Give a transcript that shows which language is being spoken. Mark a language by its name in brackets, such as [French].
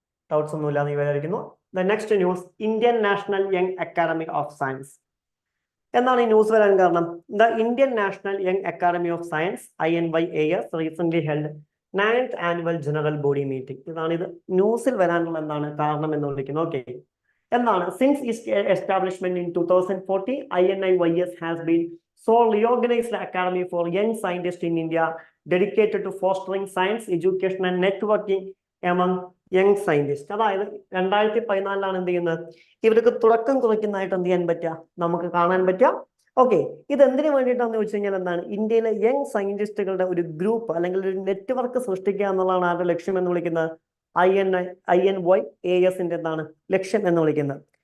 [Malayalam] Doubts ഒന്നുമില്ല എന്ന് വിചാരിക്കുന്നു. [English] the next news, [Malayalam] Indian national young academy of science. എന്താണ് ഈ ന്യൂസ് വരാൻ കാരണം? [English] The Indian national young academy of science INYAS recent held 9th annual general body meeting. [Malayalam] ഇതാണ് ഇത് ന്യൂസിൽ വരാനുള്ള എന്താണ് കാരണം എന്ന് വിളിക്കുന്നത്. ഓക്കെ, എന്താണ് [English] Since its establishment in 2014 INYAS has been sole reorganized academy for young scientists in India dedicated to fostering science education and networking among young scientists. [Malayalam] അതായത് 2014 എന്ത് ചെയ്യുന്നത് ഇവർക്ക് തുടക്കം കുറിക്കുന്നതായിട്ട് എന്ത് ചെയ്യാൻ പറ്റുക നമുക്ക് കാണാൻ പറ്റുക. ഓക്കെ, ഇത് എന്തിനു വേണ്ടിയിട്ടാണെന്ന് ചോദിച്ചു കഴിഞ്ഞാൽ എന്താണ് ഇന്ത്യയിലെ യങ് സയന്റിസ്റ്റുകളുടെ ഒരു ഗ്രൂപ്പ് അല്ലെങ്കിൽ ഒരു നെറ്റ്വർക്ക് സൃഷ്ടിക്കുക എന്നുള്ളതാണ് ആരുടെ ലക്ഷ്യം എന്ന് വിളിക്കുന്നത് INYAS എന്താണ് ലക്ഷ്യം എന്ന് വിളിക്കുന്നത്.